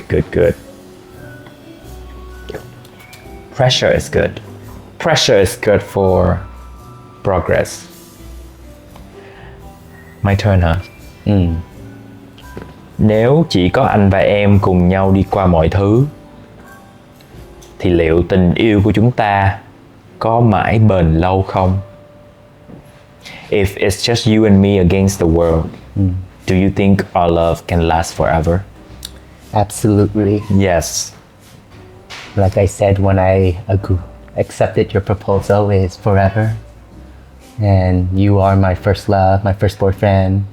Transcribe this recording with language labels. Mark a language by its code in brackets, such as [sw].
[en] Good. Pressure is good. Pressure is good for progress. My turn hả? [vi] Nếu chỉ có anh và em cùng nhau đi qua mọi thứ, thì liệu tình yêu của chúng ta có mãi bền lâu không? [en] If it's just you and me against the world, do you think our love can last forever? Absolutely. Yes. Like I said, when I accepted your proposal, it is forever. And you are my first love, my first boyfriend.